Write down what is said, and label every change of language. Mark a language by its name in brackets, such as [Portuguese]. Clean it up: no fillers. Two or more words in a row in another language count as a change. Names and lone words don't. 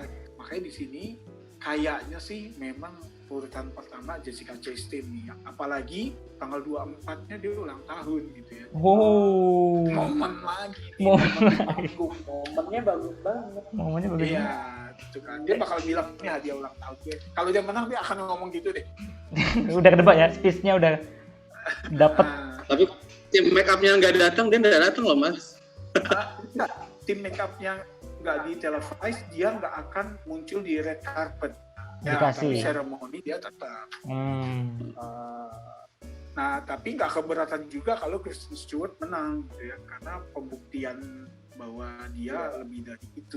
[Indonesian] Makanya di sini kayaknya sih memang urutan pertama Jessica Chastain nih, apalagi tanggal 24-nya dia ulang tahun gitu ya. Momen lagi nih, momennya bagus banget. Iya, gitu kan. Dia bakal bilang ini hadiah ulang tahun gue. Kalau dia menang dia akan ngomong gitu deh. Udah kedebak ya, speech-nya udah dapat. Tapi tim [English] make up- [Indonesian] nya nggak datang, dia nggak datang loh mas. Enggak, tim [English] make up- [Indonesian] nya nggak di televise, dia nggak akan muncul di [English] red carpet. [Indonesian] Ya, tapi seremoni dia tetap. Nah, tapi nggak keberatan juga kalau Kristen Stewart menang, gitu ya, karena pembuktian bahwa dia lebih dari itu.